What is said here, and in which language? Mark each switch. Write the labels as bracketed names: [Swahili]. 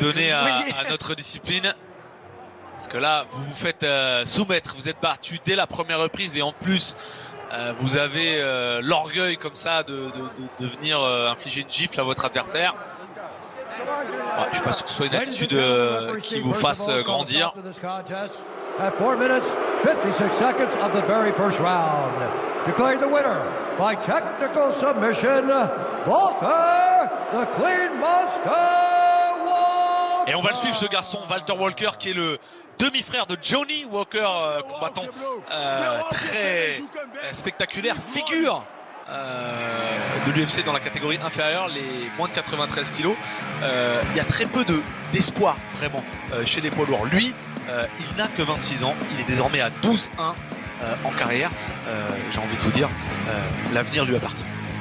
[French] de donner à notre discipline. Parce que là, vous vous faites soumettre, vous êtes battu dès la première reprise et en plus... vous avez l'orgueil comme ça de venir infliger une gifle à votre adversaire. Ouais, je ne suis pas sûr que ce soit une attitude qui vous fasse grandir. [English] At 4 minutes 56 seconds of the very first round, declared the winner by technical submission, Walker, the Clean Monster Walker. [French] Et on va le suivre, ce garçon, Walter Walker, qui est le demi-frère de Johnny Walker, combattant très spectaculaire, figure de l'UFC dans la catégorie inférieure, les moins de 93 kilos. Il y a très peu d'espoir vraiment chez les poids lourds. Lui, il n'a que 26 ans, il est désormais à 12-1 en carrière. J'ai envie de vous dire, l'avenir lui appartient.